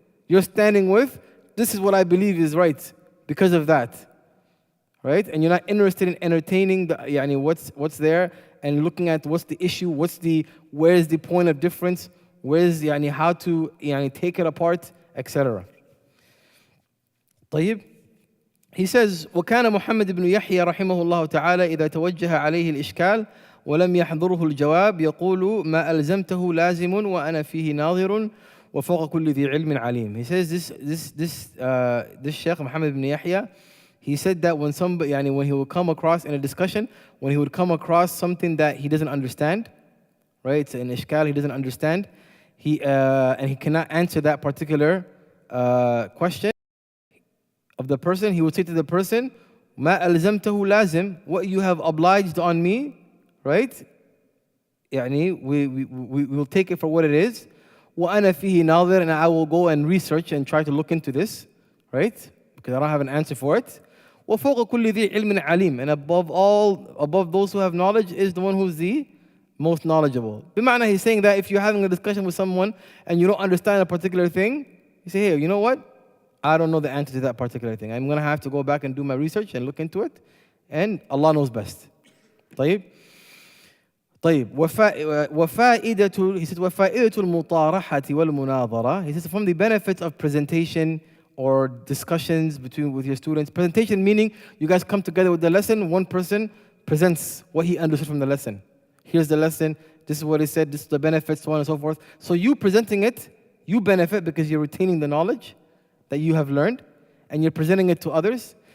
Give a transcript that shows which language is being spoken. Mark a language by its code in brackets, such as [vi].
[en] You're standing with, this is what I believe is right because of that. Right? And you're not interested in entertaining what's there and looking at what's the issue, where's the point of difference, where's how to take it apart, etc. [ar] طيب. [en] He says, [ar] وكان محمد بن يحيى رحمه الله تعالى إذا توجه عليه الإشكال ولم يحضره الجواب يقول ما ألزمته لازم وأنا فيه ناظر وفوق كل ذي علم عليم. [en] He says this Sheikh Muhammad ibn Yahya, he said that when somebody, when he would come across in a discussion, when he would come across something that he doesn't understand, right? It's an ishkal he doesn't understand, and he cannot answer that particular question of the person, he would say to the person, [ar] ما ألزمته لازم, [en] what you have obliged on me, right? we will take it for what it is. [ar] وأنا فيه ناظر, [en] and I will go and research and try to look into this, right? Because I don't have an answer for it. [ar] وفوق كل ذي علم عليم, [en] and above those who have knowledge is the one who's the most knowledgeable. بمعنى, he's saying that if you're having a discussion with someone and you don't understand a particular thing, you say, hey, you know what? I don't know the answer to that particular thing. I'm going to have to go back and do my research and look into it. And Allah knows best. طيب. [ar] وفائدة, [en] he says, [ar] وفائدة المطارحة والمناظرة. [en] He says, from the benefits of presentation or discussions with your students. Presentation meaning you guys come together with the lesson. One person presents what he understood from the lesson. Here's the lesson. This is what he said. This is the benefits, so on and so forth. So you presenting it, you benefit because you're retaining the knowledge that you have learned, and you're presenting it to others.